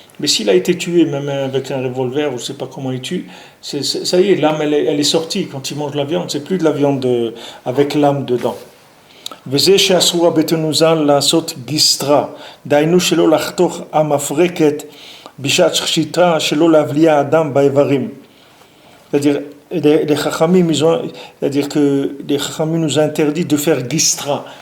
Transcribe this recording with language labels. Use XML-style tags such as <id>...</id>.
<fr>Mais s'il a été tué, même avec un revolver, ou je ne sais pas comment il tue, ça y est, l'âme elle est sortie. Quand il mange la viande, c'est plus de la viande avec l'âme dedans.</fr> <he>וזה שאסור בתנוזל לעשות גיסטרה, דהיינו שלא לחתוך המפרקת בשעת שחיטה, שלא להבליע אדם באיברים.</he> <fr>C'est-à-dire, les chachamim, c'est-à-dire que les chachamim nous interdit de faire gistra.</fr>